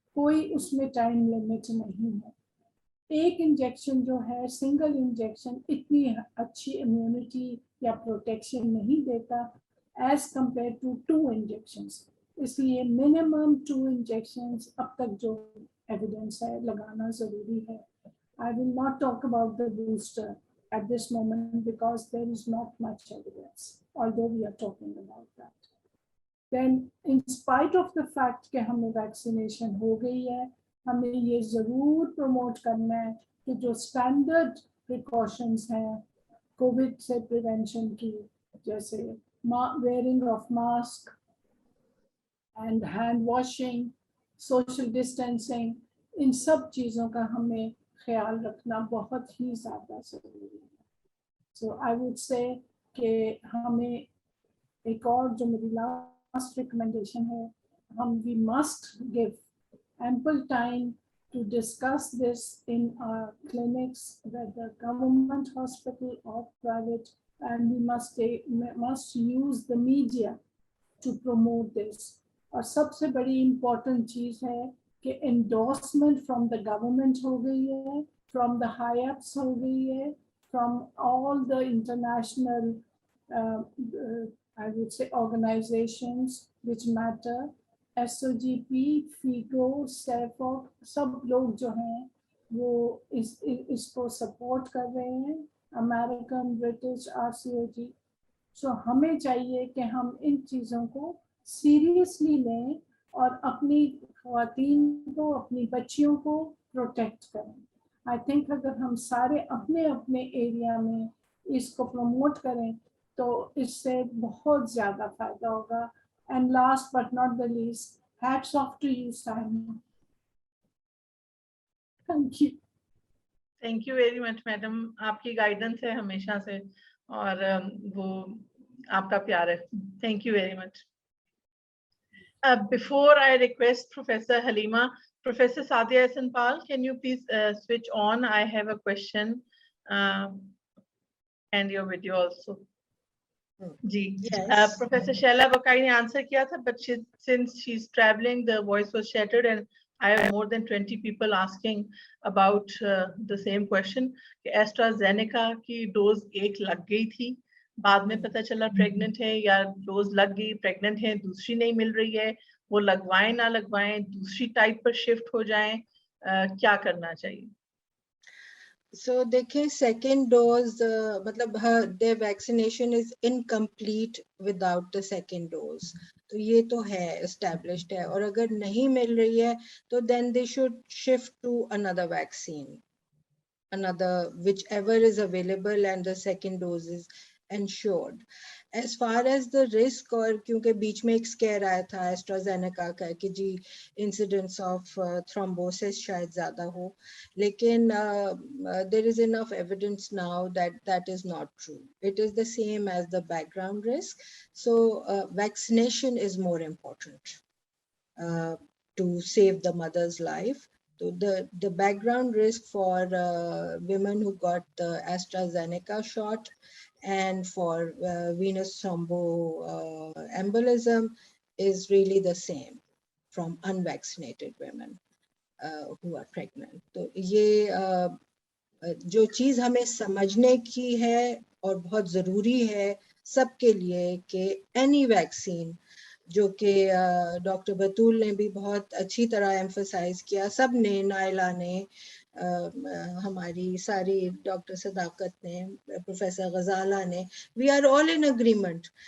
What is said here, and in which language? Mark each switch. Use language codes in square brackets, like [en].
[hi] कोई उसमें time limit नहीं है. एक इंजेक्शन जो है, सिंगल इंजेक्शन, इतनी अच्छी इम्यूनिटी या प्रोटेक्शन नहीं देता [en] as compared to [hi] 2 इंजेक्शंस. इसलिए मिनिमम 2 इंजेक्शंस अब तक जो एविडेंस है लगाना जरूरी है. [en] I will not talk about the booster at this moment because there is not much evidence, although we are talking about that. Then in spite of the fact [hi] कि हमें vaccination हो गई है, हमें ये ज़रूर प्रमोट करना है कि जो स्टैंडर्ड प्रिकॉशंस हैं कोविड से प्रिवेंशन की, जैसे [en] wearing of mask and hand washing, social distancing, [hi] इन सब चीज़ों का हमें ख्याल रखना बहुत ही ज़्यादा ज़रूरी है. [en] So I would say [hi] कि हमें एक और जो मेरी [en] last recommendation है, we must give ample time to discuss this in our clinics, whether government hospital or private, and we must use the media to promote this. [hi] और सबसे बड़ी important चीज़ है कि [en] endorsement from the government [hi] हो गई है, [en] from the high ups [hi] हो गई है, [en] from all the international I would say organizations which matter, [hi] SOGP, FIGO, SEFOC, सब लोग जो हैं वो इसको support कर रहे हैं, American, British, RCOG. So हमें चाहिए कि हम इन चीज़ों को seriously लें और अपनी ख़वातीन को, अपनी बच्चियों को protect करें. [en] I think [hi] अगर हम सारे अपने अपने एरिया में इसको promote करें तो इससे बहुत ज़्यादा फायदा होगा. [en] And last but not the least, hats off to you, Simon. Thank you. Thank you very much, madam. [hi] आपकी guidance है हमेशा से और वो आपका प्यार है. [en] Thank you very much. Before I request Professor Halima, Professor Sadia Ehsan Pal, can you please switch on? I have a question and your video also. [hi] Ji, [en] Yes. Professor Shaila Bakai ने answer किया था, but since she's traveling, the voice was shattered, and I have more than 20 people asking about the same question. [hi] कि AstraZeneca की dose एक लग गई थी, बाद में पता चला प्रेग्नेंट है, या डोज लग गई, प्रेग्नेंट है, दूसरी नहीं मिल रही है, वो लगवाएं ना लगवाएं, दूसरी टाइप पर शिफ्ट हो जाएं, क्या करना चाहिए? [en] So देखें second dose मतलब their vaccination is incomplete without the second dose. [hi] तो ये तो है established है, और अगर नहीं मिल रही है तो [en] then they should shift to another vaccine, another whichever is available and the second dose is ensured. As far as the risk, [hi] और क्योंकि बीच में एक scare आया था [en] AstraZeneca का कि जी incidence of thrombosis [hi] शायद ज़्यादा हो, लेकिन [en] there is enough evidence now that that is not true. It is the same as the background risk. So vaccination is more important to save the mother's life. So the background risk for women who got the AstraZeneca shot and for venous thromboembolism is really the same from unvaccinated women who are pregnant. [hi] तो ये जो चीज़ हमें समझने की है और बहुत ज़रूरी है सबके लिए कि [en] any vaccine, [hi] जो कि डॉक्टर बतूल ने भी बहुत अच्छी तरह एम्फसाइज किया, सब ने, नाइला ने, हमारी सारी डॉक्टर सदाकत ने, प्रोफेसर गजाला ने, [en] We are all in agreement.